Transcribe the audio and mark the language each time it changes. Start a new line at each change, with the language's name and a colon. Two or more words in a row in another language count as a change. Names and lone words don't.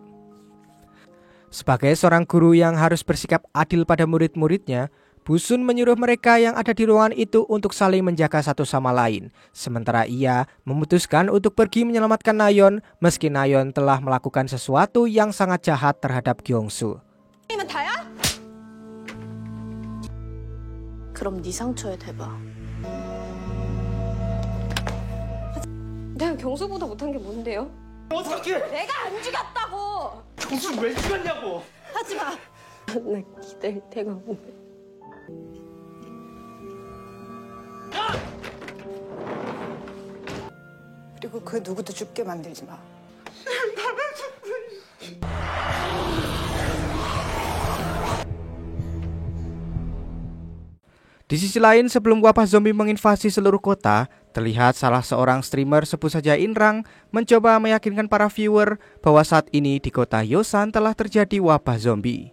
Indonesian: Sebagai seorang guru yang harus bersikap adil pada murid-muridnya, Busun menyuruh mereka yang ada di ruangan itu untuk saling menjaga satu sama lain. Sementara ia memutuskan untuk pergi menyelamatkan Nayeon meski Nayeon telah melakukan sesuatu yang sangat jahat terhadap Kyung-soo.
Korean: 이면 다야? 그럼 네 상처에 대봐. 내가 경수보다 못한 게 뭔데요? 어떻게? 내가 안 죽였다고! 경수 왜 죽였냐고? 하지 마! 나 기댈 데가 없네. 그리고 그 누구도 죽게 만들지 마.
Indonesian: Di sisi lain, sebelum wabah zombie menginvasi seluruh kota, terlihat salah seorang streamer sebut saja Inrang mencoba meyakinkan para viewer bahwa saat ini di kota Yosan telah terjadi wabah zombie.